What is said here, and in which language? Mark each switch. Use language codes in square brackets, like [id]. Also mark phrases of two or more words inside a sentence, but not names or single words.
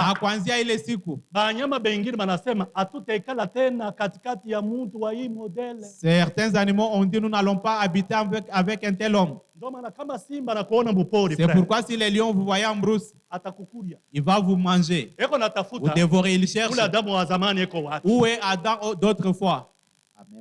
[sw] Na kuanzia ile siku. Banyama bengine banasema hatutakala tena katikati ya mtu wa hii modèle. [fr] Certains animaux ont dit nous n'allons pas habiter avec un tel homme. C'est pourquoi si les lions vous voyez en brousse, il va vous manger. Vous dévorer, il cherche. Où est Adam d'autrefois? Amen.